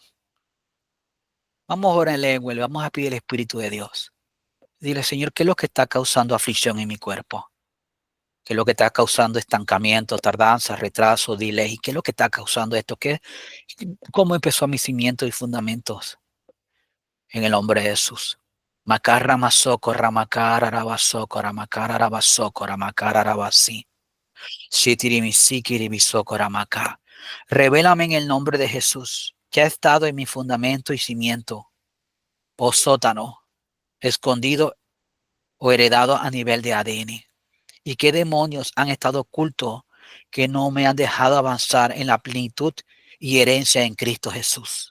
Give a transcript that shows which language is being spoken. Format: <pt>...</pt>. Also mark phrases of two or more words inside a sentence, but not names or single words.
<es>Vamos a orar en lengua, le vamos a pedir el Espíritu de Dios. Dile, Señor, ¿qué es lo que está causando aflicción en mi cuerpo? ¿Qué es lo que está causando estancamiento, tardanza, retraso, delay? ¿Qué es lo que está causando esto? ¿Cómo empezó a mis cimientos y fundamentos? En el nombre de Jesús. Macarra masoko ramacara rabasoko ramacara rabasoko ramacara rabasi. Shitirimisiki ribisoko ramaka. Revélame en el nombre de Jesús que ha estado en mi fundamento y cimiento, o sótano, escondido o heredado a nivel de ADN. ¿Y qué demonios han estado ocultos que no me han dejado avanzar en la plenitud y herencia en Cristo Jesús?</es>